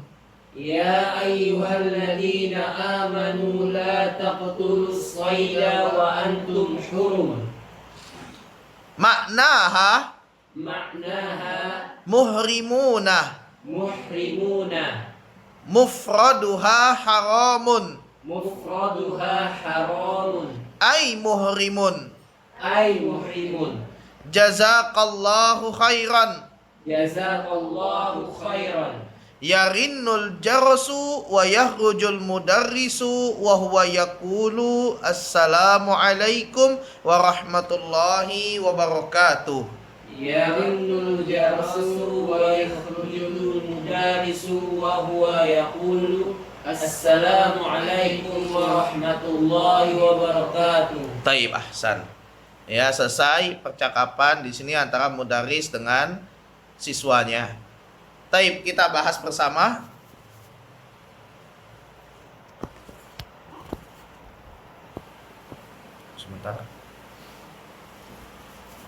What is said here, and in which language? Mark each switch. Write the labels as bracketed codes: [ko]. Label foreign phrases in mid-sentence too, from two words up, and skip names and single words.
[ar] يا أيها الذين آمنوا لا تقتلوا الصيد وأنتم حرم. معناها معناها محرمون. محرمون. مفردها حرام. مفردها حرام. أي محرم. أي محرم. جزاك الله خيرا. جزاك الله خيرا. يرن الجرس ويخرج المدرس وهو يقول السلام عليكم ورحمة الله وبركاته. يرن الجرس ويخرج المدرس وهو يقول السلام عليكم ورحمة الله وبركاته. طيب، أحسن. [id] Ya, selesai percakapan di sini antara mudarris dengan siswanya. Taib, kita bahas bersama. Sebentar.